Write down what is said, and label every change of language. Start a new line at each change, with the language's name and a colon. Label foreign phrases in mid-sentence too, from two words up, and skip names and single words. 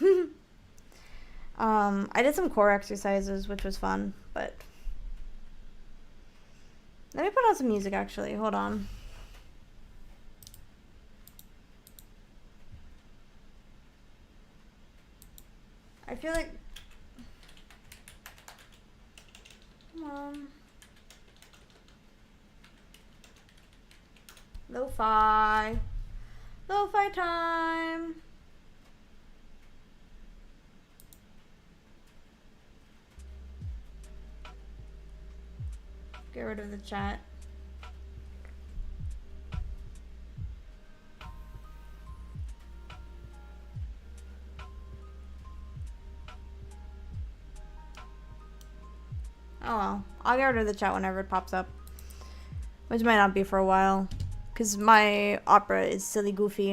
English: I did some core exercises, which was fun, but let me put on some music actually. Hold on. I feel like, come on. Lo-fi. Lo-fi time. Get rid of the chat. Oh well, I'll get rid of the chat whenever it pops up, which might not be for a while, because my opera is silly goofy.